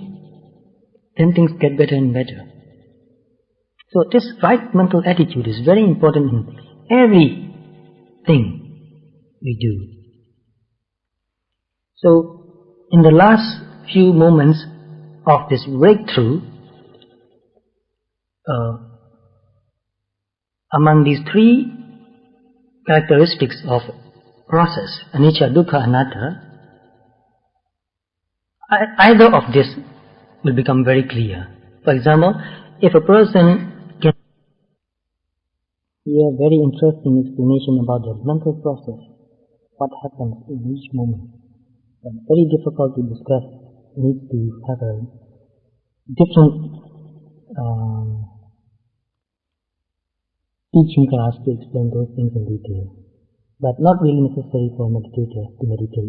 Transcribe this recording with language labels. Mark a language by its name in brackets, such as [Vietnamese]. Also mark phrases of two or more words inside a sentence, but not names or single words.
[English] Then things get better and better. So this right mental attitude is very important in everything we do. So in the last few moments of this breakthrough, among these three characteristics of process, [Pali] anicca, dukkha, anatta, [English] either of this will become very clear. For example, if a person can hear a very interesting explanation about the mental process, what happens in each moment, but very difficult to discuss, needs to have a different teaching class to explain those things in detail, but not really necessary for a meditator to meditate.